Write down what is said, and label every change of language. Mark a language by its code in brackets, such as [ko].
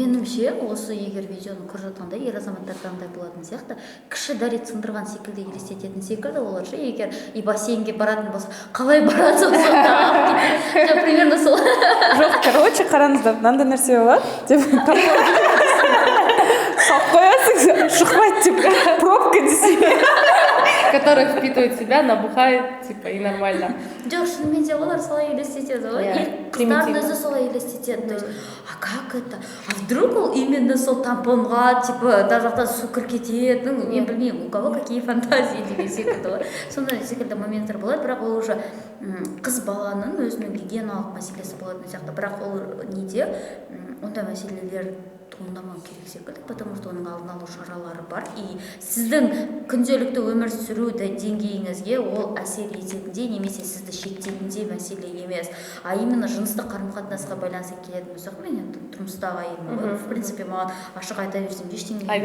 [kk] Меніңше, осы егер видеоны көріп жатқанда ер азаматтарда андай болатын сияқты, кіші дәрет сындырған секілді елестететін секілді, олар ше егер и бассейнге баратын болса, қалай барады сосын примерно сол. Жоқ, [ru] короче, [kk] қараңыздар, мынандай нәрсе болады деп салып қоясың, шықпайды деп, пробка десе, [ru] который впитывает себя, набухает, типа, и нормально. [kk] Жоқ, шынымен де олар солай елестетеді ғой, и қыздардың өзі солай елестетеді. [ru] То есть, а как это? А вдруг [kk] ол именно сол тампонға, типа, да жақтан су кіріп кетеді, мен білмеймін, [ru] у кого какие фантазии [kk] деген секілді ғой. Сондай секілді моменттер болады, бірақ ол уже қыз баланың өзінің гигиеналық мәселесі болатын сияқты, бірақ ол неде ондай мәселелер туындамау керек секілді, [ru] потому что [kk] оның алдын алу шаралары бар, и сіздің күнделікті өмір сүру деңгейіңізге ол әсер ететіндей немесе сізді шектейтіндей мәселе емес, [ru] а именно [kk] жыныстық қарым-қатынасқа байланысты келетін болсақ, мен енді тұрмыстағы әйелмін ғой, в принципе, маған ашық айта берсем ештеңе